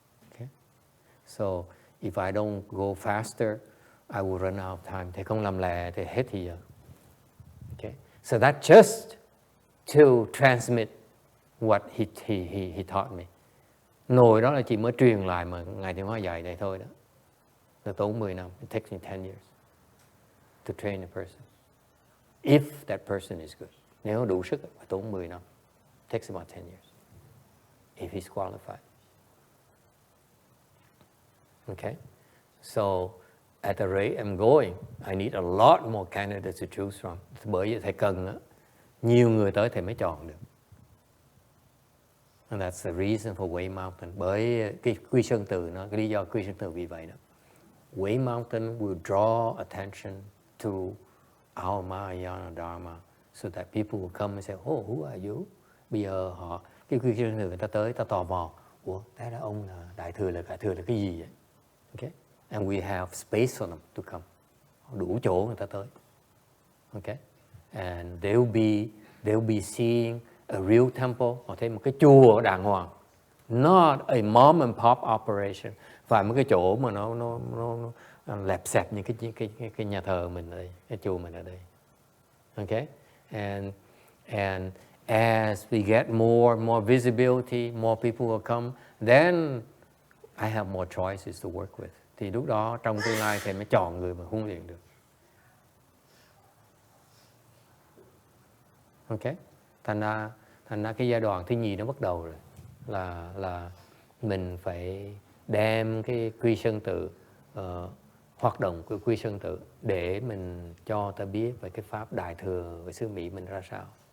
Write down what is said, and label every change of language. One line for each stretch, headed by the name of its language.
English: Okay? So, if I don't go faster, I will run out of time.
Vietnamese: Thầy không làm lẹ thì hết thì giờ.
English: Okay? So that's just to transmit what he taught me.
Vietnamese: Ngồi đó là chỉ mới truyền lại mà Ngài Thiện Hóa dạy đây thôi đó. Nó tốn 10 năm.
English: It takes me 10 years to train a person. If that person is good.
Vietnamese: Nếu đủ sức, phải tốn 10 năm.
English: It takes about 10 years. If he's qualified. Okay, so at the rate I'm going, I need a lot more candidates to choose from.
Vietnamese: Bởi vậy thầy cần nhiều người tới thầy mới chọn được.
English: And that's the reason for Way Mountain.
Vietnamese: Bởi cái Quy Sơn Từ nó, cái lý do Quy Sơn Từ vì vậy đó.
English: Way Mountain will draw attention to our Mahayana Dharma so that people will come and say, oh, who are you?
Vietnamese: Bây giờ cái Quy Sơn Từ người ta tới, ta tò mò. Ủa, thế là ông là Đại Thừa là cái gì vậy?
English: Okay? And we have space for them to come.
Vietnamese: Đủ chỗ người ta tới. Okay?
English: And they'll be seeing a real temple,
Vietnamese: họ thấy một cái chùa đàng hoàng,
English: not a mom and pop operation,
Vietnamese: và một cái chỗ mà nó lẹp xẹp như cái nhà thờ mình ở đây, cái chùa mình ở đây.
English: Okay, and as we get more visibility, more people will come, then I have more choices to work with.
Vietnamese: Thì lúc đó trong tương lai thầy mới chọn người mà huấn luyện được. Okay. Thành ra cái giai đoạn thứ nhì nó bắt đầu rồi, là mình phải đem cái Quy Sơn Tự, hoạt động của Quy Sơn Tự để mình cho ta biết về cái pháp Đại Thừa và xứ Mỹ mình ra sao.